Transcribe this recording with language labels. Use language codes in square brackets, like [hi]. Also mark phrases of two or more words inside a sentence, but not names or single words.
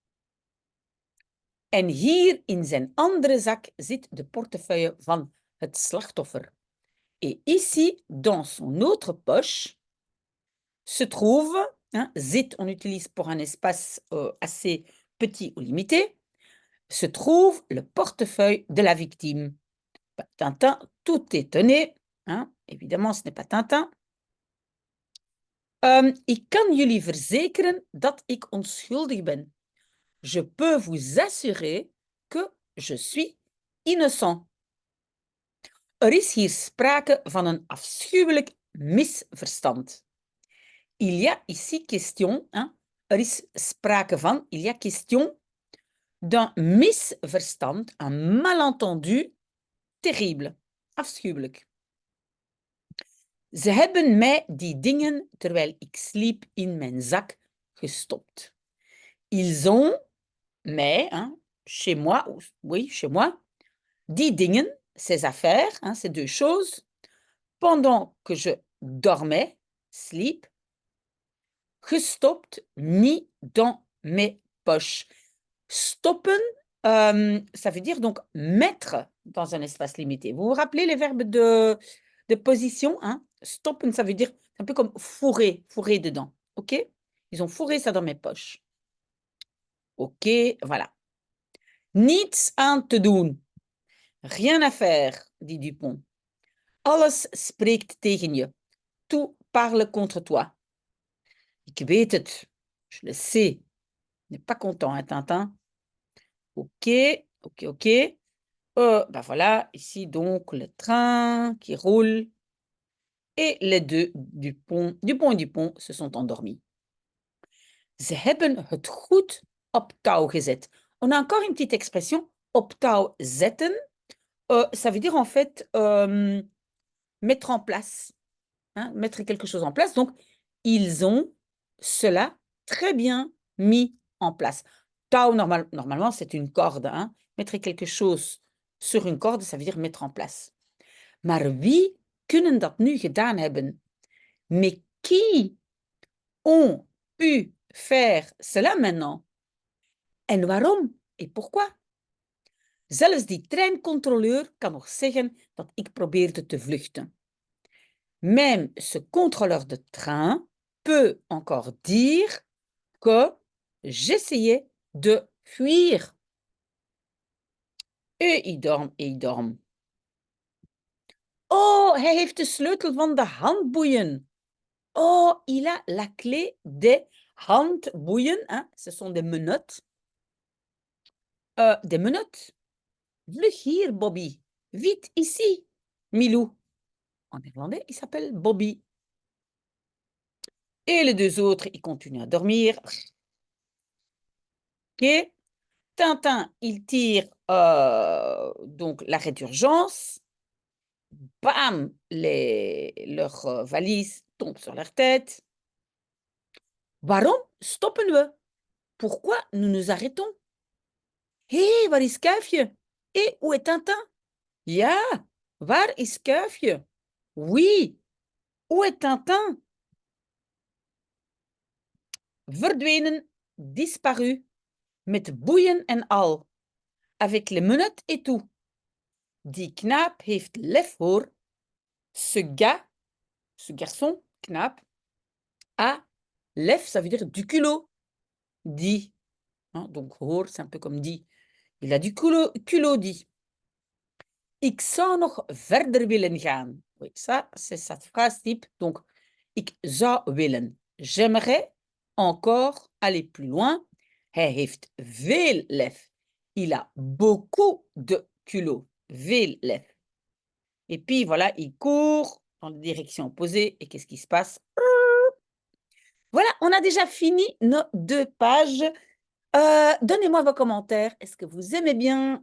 [nl] En hier in zijn andere zak zit de portefeuille van het slachtoffer. [fr] Et ici, dans son autre poche, se trouve, zit, on utilise pour un espace assez petit ou limité, se trouve le portefeuille de la victime. Tintin, tout étonné, évidemment, ce n'est pas Tintin. [nl] Ik kan jullie verzekeren dat ik onschuldig ben. [fr] Je peux vous assurer que je suis innocent. [nl] Er is hier sprake van een afschuwelijk misverstand. [fr] Il y a ici question, [nl] er is sprake van, [fr] il y a question d'un misverstand, un malentendu terrible, [nl] afschuwelijk. Ze hebben mij die dingen, terwijl ik sliep, in mijn zak gestopt. [fr] Ils ont mij, chez moi, oui, chez moi, [nl] die dingen, [fr] ces affaires, ces deux choses, pendant que je dormais, sleep, gestopt, mis dans mes poches. Stoppen, ça veut dire donc mettre dans un espace limité. Vous vous rappelez les verbes de position, Stoppen, ça veut dire un peu comme fourrer dedans, OK? Ils ont fourré ça dans mes poches. OK, voilà. [nl] Niets aan te doen. [fr] Rien à faire, dit Dupont. [nl] Alles spreekt tegen je. [fr] Tout parle contre toi. [nl] Ik weet het. [fr] Je le sais. N'est pas content, Tintin. OK, OK, OK. Voilà, ici donc le train qui roule. Et les deux, Dupont et Dupont, se sont endormis. [nl] Ze hebben het goed op touw gezet. [fr] On a encore une petite expression, [nl] op touw zetten. [fr] Ça veut dire en fait mettre en place, mettre quelque chose en place. Donc, ils ont cela très bien mis en place. Touw, normalement, c'est une corde. Mettre quelque chose sur une corde, ça veut dire mettre en place. [nl] Maar wie kunnen dat nu gedaan hebben? [fr] Mais qui ont pu faire cela maintenant? En waarom? Et pourquoi? [nl] Zelfs die treincontroleur kan nog zeggen dat ik probeerde te vluchten. [fr] Même ce contrôleur de train peut encore dire que j'essayais de fuir. Et ils dorment. [nl] Oh, hij heeft de sleutel van de handboeien. [fr] Oh, il a la clé des handboeien. Ce sont des menottes. Des menottes. [nl] Vlug hier, Bobby. [fr] Vite, ici. [nl] Milou. [fr] En néerlandais, il s'appelle Bobby. Et les deux autres, ils continuent à dormir. OK. Tintin, il tire donc l'arrêt d'urgence. Bam, leur valise tombe sur leur tête. [nl] Waarom stoppen we? [fr] Pourquoi nous nous arrêtons? [nl] Hé, waar is Kuifje? [fr] Et où est Tintin? [nl] Ja, waar is Kuifje? [fr] Oui, où est Tintin? [nl] Verdwenen, disparu, met boeien en al, [fr] avec les menottes et tout. [nl] Die knaap heeft lef hoor. [fr] Ce garçon, knaap, a lef, ça veut dire du culot. Dit. Hein, donc hoor, c'est un peu comme dit. Il a du culot, dit. [nl] Ik zou nog verder willen gaan. [fr] Oui, ça, c'est sa phrase type. Donc, [nl] ik zou willen. [fr] J'aimerais encore aller plus loin. [nl] Hij heeft veel lef. [fr] Il a beaucoup de culot. [nl] Veel lef. [fr] Et puis, voilà, il court dans la direction opposée. Et qu'est-ce qui se passe? Voilà, on a déjà fini nos 2 pages. Donnez-moi vos commentaires. Est-ce que vous aimez bien?